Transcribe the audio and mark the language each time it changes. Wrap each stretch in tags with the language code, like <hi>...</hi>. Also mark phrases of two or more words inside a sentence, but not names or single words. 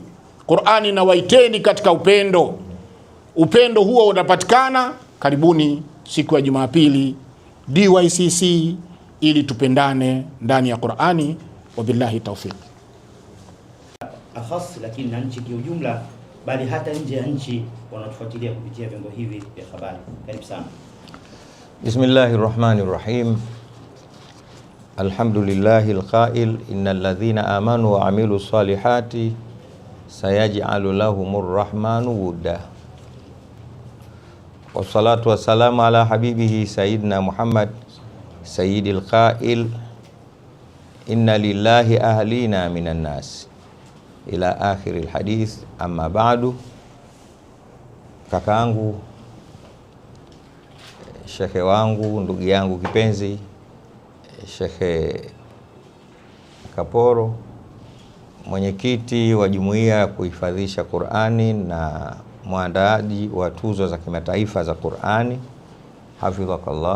<sw>Qur'ani na waiteni katika upendo. Upendo huo unapatikana, karibuni siku ya Jumapili DYCC ili tupendane ndani ya Qur'ani.</sw> <ar>وبالله التوفيق.</ar> <sw>Akhas, lakini na nchi kiujumla, bali hata nje ya nchi wanatufuatilia kupitia vyombo hivi vya habari. Karibu sana.</sw> <ar>بسم الله الرحمن الرحيم. الحمد لله القائل إن الذين آمنوا وعملوا الصالحات سيجعل لهم الرحمن ودا. والصلاة والسلام على حبيبه سيدنا محمد سيد القائل إن لله أهلين من الناس إلى آخر الحديث. أما بعد.</ar> <sw>Kakaangu, shekhe wangu, ndugu yangu kipenzi, Shekhe Kaporo, mwenyekiti wa jumuiya ya kuhifadhisha Qur'ani na mwandaaji wa tuzo za kimataifa za Qur'ani, hafidhakallah.</sw>